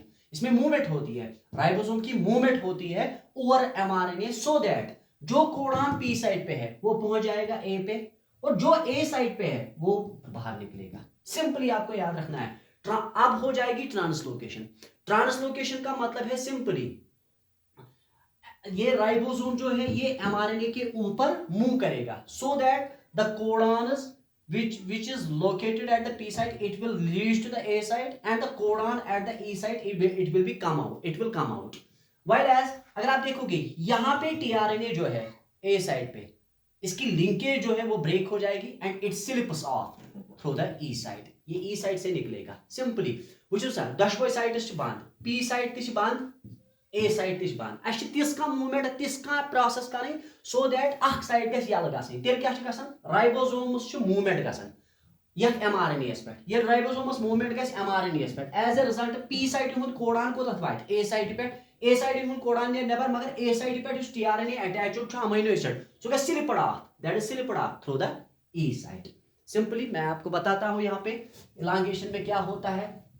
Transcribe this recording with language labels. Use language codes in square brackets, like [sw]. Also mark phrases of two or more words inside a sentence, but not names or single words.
[hi] इसमें मूवमेंट होती है, राइबोसोम की मूवमेंट होती है [en] over mRNA so that [hi] जो कोडान [en] P side [hi] पे है वो पहुंच जाएगा ए पे और जो ए साइड पे है वो बाहर निकलेगा. सिंपली आपको याद रखना है. अब हो जाएगी ट्रांसलोकेशन. ट्रांसलोकेशन का मतलब है सिंपली ये राइबोसोम जो है ये एमआरएनए के ऊपर मूव करेगा [en] so that the codon which is located at the P site it will reach to the A site and the codon at the E site it will be come out. While as [hi] अगर आप देखोगे यहाँ पे tRNA जो है A साइड पे इसकी लिंकेज जो है वो ब्रेक हो जाएगी [en] and it slips off through the E side. [hi] ये E साइड से निकलेगा. [ks] सिंपली वुचो सर दशवै साइड बंद, P साइड तक बंद, ए साइड तक बंद. अस तिस का मूवमेंट तिस का प्रोसेस कर [en] so that [ks] अख साइड गस यल गसन. तेल क्या राइबोसोमस मूवमेंट गसन यथ एमआरएनएस पे. ये राइबोसोमस मूवमेंट गस एमआरएनएस पे. [en] as a result P side [ks] हुंद कोडान कोतथ वाट ए साइड पे. ए साइड हुंद कोडान ने नेबर मगर ए साइड पे जो [en] tRNA attached [ks] छ [en] amino acid [ks] सो गस [en] slipped off, that is slipped off through the E side. [hi] सिंपली मैं आपको बताता हूं यहां पे इलांगेशन में क्या होता है.